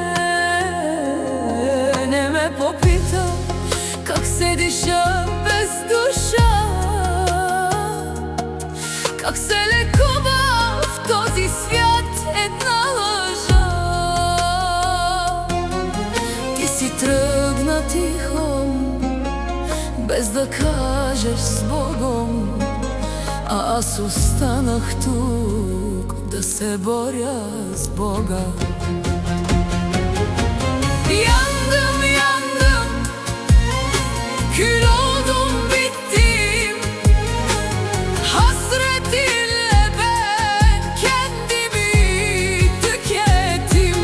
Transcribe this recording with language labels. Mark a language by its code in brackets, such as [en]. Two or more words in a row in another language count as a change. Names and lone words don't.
[bg] Не ме попита как се диша без душа, как се лекува в този свят една лъжа. Ти си тръгна тихо, без да кажеш с Богом, а аз останах тук да се боря с Бога. [tr] Yandım yandım, kül oldum bittim. Hasretinle ben kendimi tükettim.